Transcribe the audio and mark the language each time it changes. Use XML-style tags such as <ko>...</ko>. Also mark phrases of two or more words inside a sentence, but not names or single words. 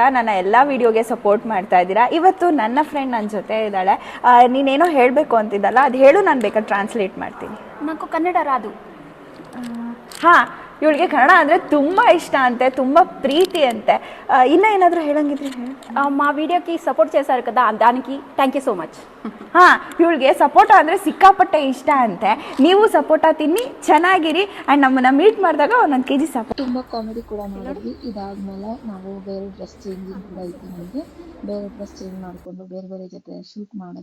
<kn>ನನ್ನ ಎಲ್ಲ ವಿಡಿಯೋಗೆ ಸಪೋರ್ಟ್ ಮಾಡ್ತಾ ಇದ್ದೀರಾ. ಇವತ್ತು ನನ್ನ ಫ್ರೆಂಡ್ ನನ್ನ ಜೊತೆ ಇದ್ದಾಳೆ. ನೀನೇನೋ ಹೇಳಬೇಕು ಅಂತಿದ್ದಲ್ಲ, ಅದು ಹೇಳು, ನಾನು ಬೇಕಾದ್ರೆ ಟ್ರಾನ್ಸ್ಲೇಟ್ ಮಾಡ್ತೀನಿ.</kn> <te>నాకు కన్నడ రాదు.</te> <kn>ಹಾಂ, ಇವಳಿಗೆ ಕನ್ನಡ ಅಂದರೆ ತುಂಬ ಇಷ್ಟ ಅಂತೆ, ತುಂಬ ಪ್ರೀತಿ ಅಂತೆ. ಇನ್ನೂ ಏನಾದರೂ ಹೇಳಂಗಿದ್ರೆ ಹೇಳಿ.</kn> <te>మా వీడియోకి సపోర్ట్ చేశారు కదా, దానికి</te> <en>thank you so much.</en> <kn>ಹಾಂ, ಇವಳಿಗೆ ಸಪೋಟ ಅಂದರೆ ಸಿಕ್ಕಾಪಟ್ಟೆ ಇಷ್ಟ ಅಂತೆ. ನೀವು ಸಪೋಟ ತಿನ್ನಿ, ಚೆನ್ನಾಗಿರಿ. ಆ್ಯಂಡ್ ನಮ್ಮನ್ನು ಮೀಟ್ ಮಾಡಿದಾಗ ಒಂದೊಂದು kg ಸಪೋಟ. ತುಂಬ ಕಾಮಿಡಿ ಕೂಡ ಮಾಡಿದ್ವಿ. ಇದಾದಮೇಲೆ ನಾವು ಬೇರೆ</kn> <en>dress changing</en> <kn>ಕೂಡ ಇತ್ತು ನಮಗೆ. ಬೇರೆ</kn> <en>dress change</en> <kn>ಮಾಡಿಕೊಂಡು ಬೇರೆ ಬೇರೆ ಜೊತೆ ಶೂಟ್ ಮಾಡಿದ್ವಿ.</kn>